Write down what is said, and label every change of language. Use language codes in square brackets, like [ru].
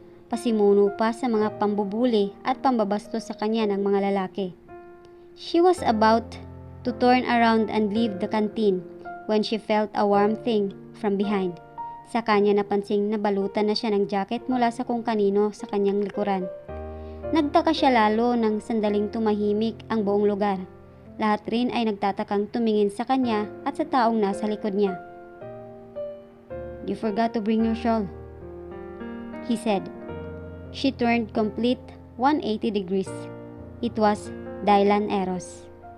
[tl] Pasimuno pa sa mga pambubuli at pambabastos sa kanya ng mga lalaki. [en] She was about to turn around and leave the canteen when she felt a warm thing from behind. [tl] Sa kanya napansing nabalutan na siya ng jacket mula sa kung kanino sa kanyang likuran. Nagtaka siya lalo nang sandaling tumahimik ang buong lugar. Lahat rin ay nagtatakang tumingin sa kanya at sa taong nasa likod niya. [en] "You forgot to bring your shawl," he said. She turned complete 180 degrees. It was Dylan Eros.